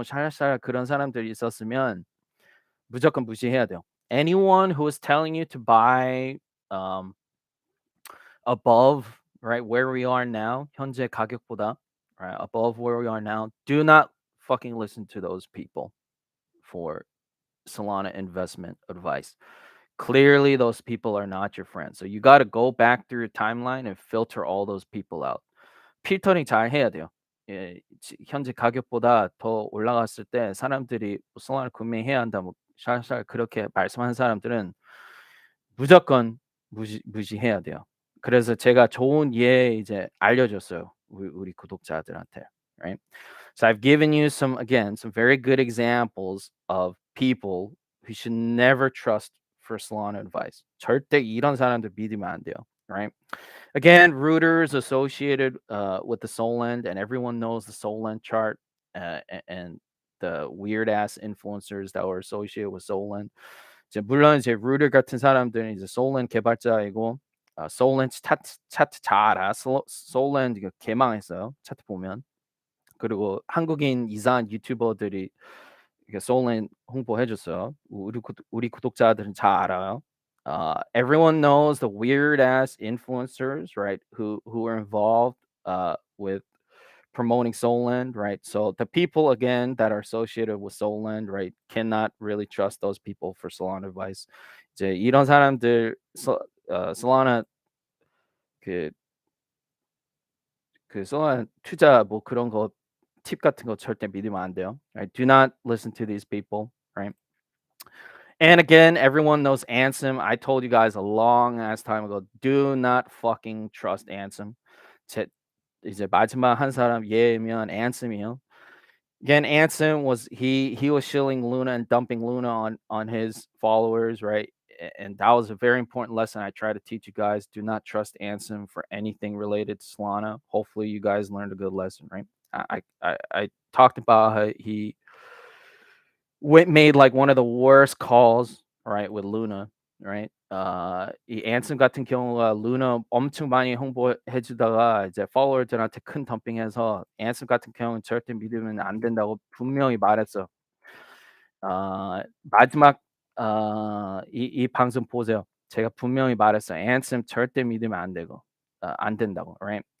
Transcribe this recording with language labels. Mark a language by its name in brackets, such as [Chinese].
[Korean] 뭐 샤라샤라 그런 사람들이 있었으면 무조건 무시해야 돼요. [English] Anyone who is telling you to buy um above, right, where we are now, [Korean] 현재 가격보다, [English] right, above where we are now, do not fucking listen to those people for Solana investment advice. Clearly, those people are not your friends. So you got to go back through your timeline and filter all those people out. [Korean] 필터링 잘 해야 돼요. 현재 가격보다 더 올라갔을 때 사람들이 솔라나 구매해야 한다, 뭐 샬샬 그렇게 말씀하는 사람들은 무조건 무시해야 돼요. 그래서 제가 좋은 예 이제 알려줬어요. 우리 구독자들한테, right? [English] So I've given you some, again, some very good examples of people who should never trust for Solana advice. [Korean] 절대 이런 사람들 믿으면 안 돼요, right? [English] Again, rooters associated with the Solend, and everyone knows the Solend chart, and the weird ass influencers that were associated with Solend. [Korean] 이제 물론 이제 루터 같은 사람들은 이제 솔렌 개발자이고, 솔렌 차트 잘 알아. 솔렌 이거 개망했어요, 차트 보면. 그리고 한국인 이상한 유튜버들이 이게 솔렌 홍보해 줬어요. 우리 구독자들은 잘 알아요. [English] Everyone knows the weird ass influencers, right? Who are involved with promoting Solend, right? So the people again that are associated with Solend, right, cannot really trust those people for Solana advice. [Korean] 이제 이런 사람들 Solana 그, 그 Solana 투자 뭐 그런 거 팁 같은 거 절대 믿으면 안 돼요. [English] Right? Do not listen to these people, right? And again, everyone knows Ansem. I told you guys a long ass time ago, do not fucking trust Ansem. [Korean] 제 이제 마지막 한 사람 얘면 Ansem이요. [English] Again, Anson he was shilling Luna and dumping Luna on his followers, right? And that was a very important lesson I try to teach you guys. Do not trust Anson for anything related to Solana. Hopefully, you guys learned a good lesson, right? I talked about how he made like one of the worst calls, right, with Luna, right? [Korean] 이 Anson 같은 경우가 루나 엄청 많이 홍보해 주다가 이제 팔로워들한테 큰 덤핑해서 Anson 같은 경우는 절대 믿으면 안 된다고 분명히 말했어. 마지막 이 방송 보세요. 제가 분명히 말했어요. Anson 절대 믿으면 안 되고 안 된다고, right?